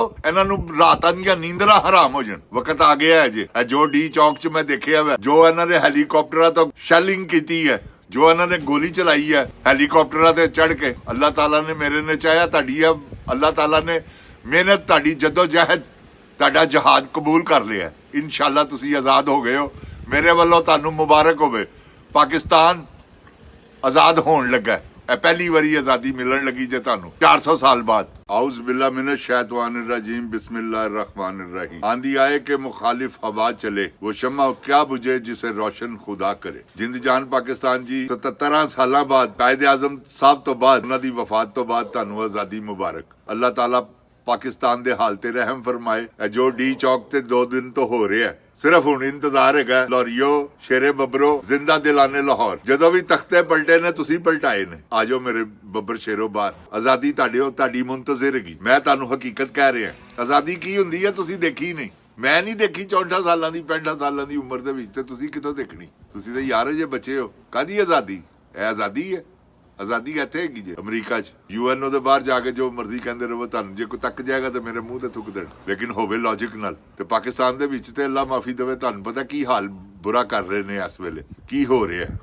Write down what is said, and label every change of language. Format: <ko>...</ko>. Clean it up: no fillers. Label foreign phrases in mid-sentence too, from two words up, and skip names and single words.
<pa>اینہاں نوں راتاں دیاں نیندراں حرام ہو جان۔ ویلا آ گیا اے جے، جو ڈی چوک چ میں ویکھیا وا، جو اینہاں دے ہیلی کاپٹراں توں شیلنگ کیتی اے، جو اینہاں نے گولی چلائی اے ہیلی کاپٹراں تے چڑھ کے، اللہ تعالیٰ نے میرے نے چاہیا تہاڈی اللہ تعالیٰ نے محنت تہاڈی جدوجہد تہاڈا جہاد قبول کر لیا. ان شاء اللہ تسی آزاد ہو گئے ہو۔ میرے والیو تہانوں مبارک ہووے. پاکستان آزاد ہون لگا اے، پہلی واری آزادی ملن لگی جے تہانوں 400 سال بعد.</pa> <ar>أعوذ بالله من الشيطان الرجيم، بسم الله الرحمن الرحيم.</ar> <ur>آندھی آئے کہ مخالف ہوا چلے، وہ شمع کیا بجھے جسے روشن خدا کرے.</ur> <pa>جند جان پاکستان جی، 77 سال بعد قائد اعظم صاحب توں بعد، اونہاں دی وفات توں بعد تہانوں آزادی مبارک. اللہ تعالیٰ پاکستان دے حال تے رحم فرمائے. جو ڈی چوک تے 2 دن توں ہو رہیا اے، صرف ہن انتظار اے لاہوریو، شیرے ببرو، زندہ دلانِ لاہور. جدوں وی تختے پلٹے نے تسی پلٹائے نے، آ جاؤ میرے ببر شیرو باہر. آزادی تہاڈی منتظر ہیگی۔ میں تہانوں حقیقت کہہ رہیا، آزادی کی ہوندی اے تسی ویکھی نہیں، میں نہیں ویکھی. 64 سال دی 65 سال دی عمر دے وچ تے تسی کتھوں ویکھنی. تسی تے یار جے بچے ہو۔ کاہدی آزادی؟ اے آزادی اے? آزادی اتھے ہیگی جے امریکہ چ۔ یو این او دے باہر جا کے جو مرضی کہندے رہو، تہانوں جے کوئی تک جائے گا تے میرے منہ تے تھک دین، لیکن ہووے لاجک نال. تے پاکستان دے وچ تے اللہ معافی دیوے، تہانوں پتا کی حال برا کر رہے نے اس ویلے، کی ہو رہیا اے.</pa>